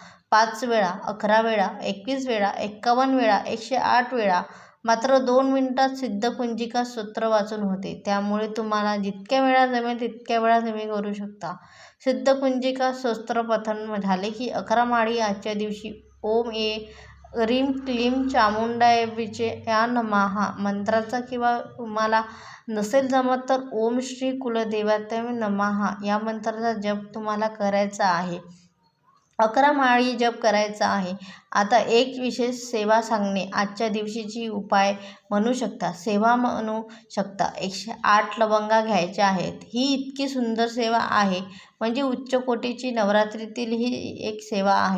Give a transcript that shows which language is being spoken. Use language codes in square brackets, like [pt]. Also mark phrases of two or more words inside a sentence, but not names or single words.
[mr] 5 वेळा, 11 वेळा, 21 वेळा, 51 वेळा, 108 वेळा मात्र 2 मिनिटात सिद्धकुंजिका स्तोत्र वाचून होते. त्यामुळे तुम्हाला जितक्या वेळा जमेल तितक्या वेळा तुम्ही करू शकता. सिद्धकुंजिका स्तोत्र पठण झाले की 11 माळी आजच्या दिवशी [sa] ओम ह्रीं क्लीं चामुंडायैचे या नमः [mr] मंत्राचा किंवा तुम्हाला नसेल जमत तर [sa] ओम श्री कुलदेवताय नमः [mr] या मंत्राचा जप तुम्हाला करायचा आहे. 11 माळी जप करायचा आहे. आता एक विशेष सेवा सांगणे आजच्या दिवशीची उपाय म्हणू शकता. सेवा म्हणू शकता. 108 लवंगा घ्यायच्या आहेत. ही इतकी सुंदर सेवा आहे म्हणजे उच्च कोटीची नवरात्रीतील ही एक सेवा आहे.